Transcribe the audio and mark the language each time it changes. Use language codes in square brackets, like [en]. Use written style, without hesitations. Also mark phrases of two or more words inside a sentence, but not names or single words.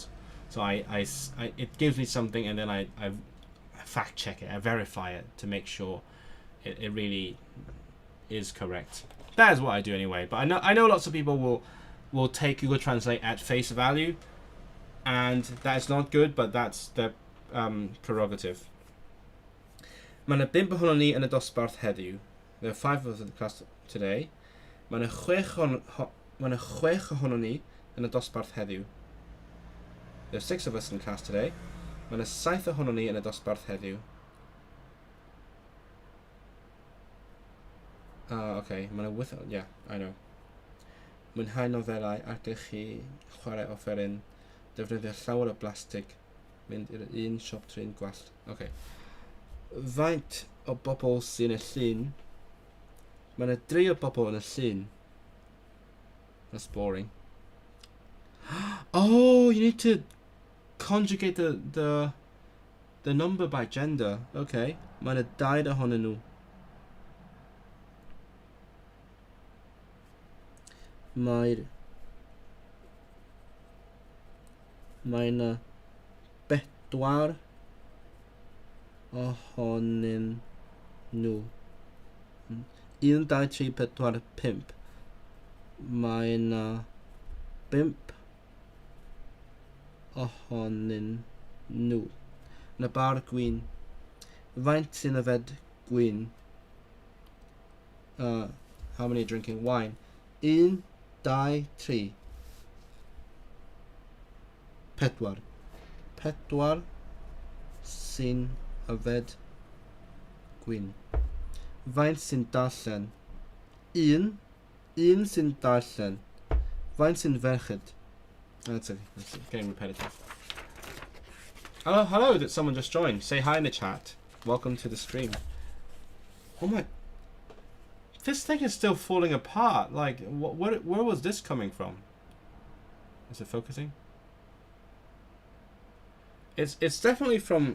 [en] So it gives me something, and then I fact check it, I verify it to make sure it really is correct. That is what I do anyway. But I know lots of people will take Google Translate at face value, and that is not good, but that's their prerogative. [cy] Mae 'na 5 ohonon ni yn y dosbarth heddiw. [en] There are 5 of us in the class today. [cy] Mae 'na 6 ohonon ni yn y dosbarth heddiw. [en] There are 6 of us in class today. [cy] Mae 'na 7 ohonon ni yn y dosbarth heddiw. Okay, mae 'na wyth, [en] yeah, I know. [cy] Mwynhau nofelau ac chi chwarae offeryn, defnyddio llawer o blastig, mynd i'r un siop trin gwallt. Okay. Faint o bobl sy'n y llun? Mae 'na 3 o bobl yn y llun. [en] That's boring. Oh, you need to conjugate the number by gender. [cy] Okay. Mae 'na 2 ohonyn nhw. Mae 'na 4 ohonyn nhw. 1, 2, 3, 4, 5. Mae 'na 5 ohonyn nhw. Na bar gwyn. Faint sy'n yfed gwyn? [en] How many are drinking wine? 1, 2, 3. 4. [cy] 4 sy'n yfed gwyn. Faint sy'n darllen? 1 sy'n darllen. Faint sy'n ferched? [en] That's getting repetitive. Hello, that someone just joined. Say hi in the chat. Welcome to the stream. Oh my... This thing is still falling apart. Like, where was this coming from? Is it focusing? It's definitely from...